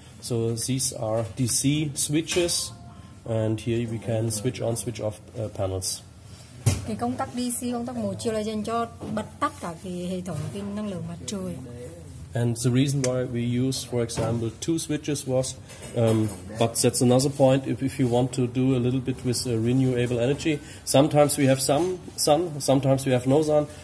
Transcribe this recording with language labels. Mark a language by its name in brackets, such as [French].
[English] So these are DC switches. And here we can switch on, switch off panels. [Vietnamese] Cái công tắc DC, công tắc một chiều là dành cho bật tắt cả cái hệ thống pin năng lượng mặt trời. [English] And the reason why we use, for example, two switches was, but that's another point. If you want to do a little bit with renewable energy, sometimes we have some sun, sometimes we have no sun.